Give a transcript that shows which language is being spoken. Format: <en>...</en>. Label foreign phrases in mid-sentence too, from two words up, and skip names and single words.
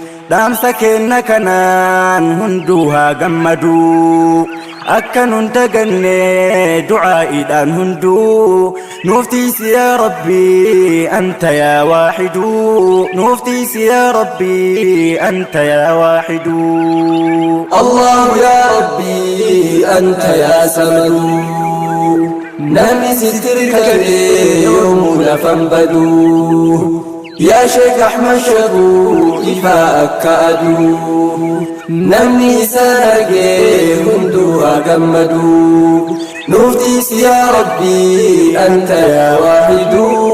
<om>Dhaamsa keenna kanaan hunduu haa gammadu. Akka nun daganne du'aa'iidhaan hunduu. Nuuf tiisi yaa Rabbii,</om> <ar>أنت يا واحد.</ar> <om>Nuuf tiisi yaa Rabbii,</om> <ar>أنت يا واحد. الله يا ربي، أنت يا صمد.</ar> <om>Namni si tirkate yoomuu lafan badu. Yaa Sheek Ahmad Shakuu, ifaa akka aduu. Namni isaan argee hunduu haa gammadu. Nuuf tiisi yaa Rabbi,</om> <ar>أنت يا واحد.</ar>